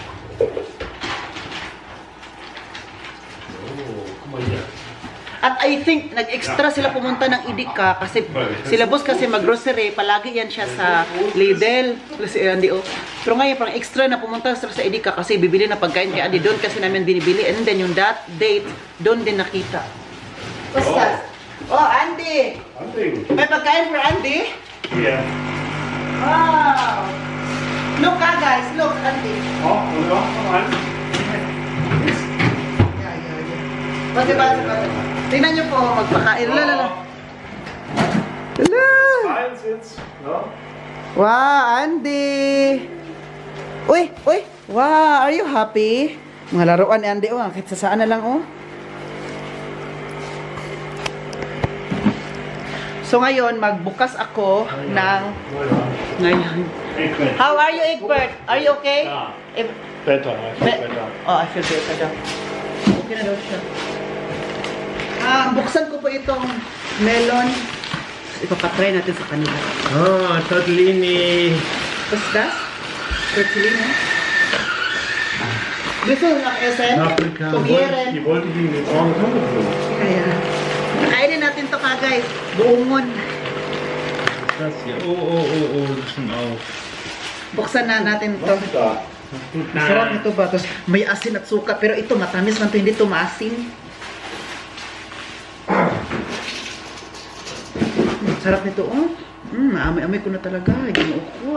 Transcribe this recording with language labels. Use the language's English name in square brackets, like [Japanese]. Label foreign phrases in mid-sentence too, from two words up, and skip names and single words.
[Filipino] At [English] I think, [Filipino] nag-extra sila pumunta ng Edeka kasi sila boss kasi mag-grocery, palagi yan siya sa Lidl. Si Andy, oh. Pero ngayon, parang extra na pumunta sa Edeka kasi bibili na pagkain kay Andy. Doon kasi namin binibili. [English] And then [Filipino] yung date, doon din nakita. Basta. Oh, Andy! May pagkain for Andy? [English] Yeah. Wow! Look guys, look, Andy. [German] Oh, oder? Komm an. [Filipino] Basta. Tingnan niyo po, magpakain. Lala. [German] Eins jetzt. Ja. [English] Wow, Andy! [Filipino] Uy! [English] Wow, are you happy? [Filipino] Mga laruan ni Andy, oh. Kahit sa saan na lang, oh. So ngayon, magbukas ako ng... Ngayon. [English] How are you, Egbert? Are you okay? [German] Ja. Eb- [English] Better, I feel better. [Filipino] Oh, [English] I feel better [Filipino] daw. Okay na daw siya. Buksan ko po itong melon. Ipapatry natin sa kanila. Oh, tortellini. [English] What's that? Tortellini? [Filipino] Gusto ng SM? Paprika. Tugieren. [German] Die wollte ich in den braunen Kartoffeln. [Filipino] Kaya. Kainin natin to guys. Buungon. [German] Das hier. Oh, das schon auf. [Filipino] Buksan na natin to. [German] Da. [Filipino] Sarap nito ba? Tapos may asin at suka. Pero ito matamis man to. Hindi to maasin. Sarap nito, oh. Amoy-amoy ko na talaga. Ginoo ko.